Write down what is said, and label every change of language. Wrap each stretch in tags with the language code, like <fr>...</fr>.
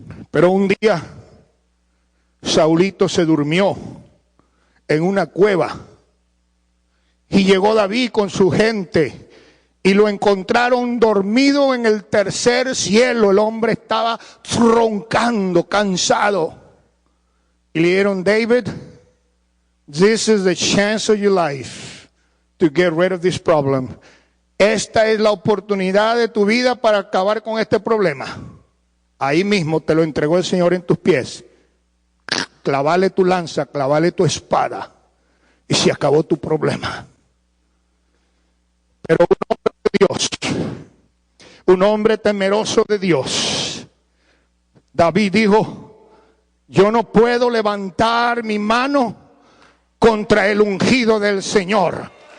<es>Pero un día Saulito se durmió en una cueva y llegó David con su gente y lo encontraron dormido en el tercer cielo. El hombre estaba roncando, cansado. Y le dijeron,</es> <en>David, this is the chance of your life to get rid of this problem.</en> <es>Esta es la oportunidad de tu vida para acabar con este problema. Ahí mismo te lo entregó el Señor en tus pies. Clavale tu lanza, clavale tu espada y se acabó tu problema. Pero un hombre de Dios, un hombre temeroso de Dios, David dijo, yo no puedo levantar mi mano contra el ungido del Señor.</es>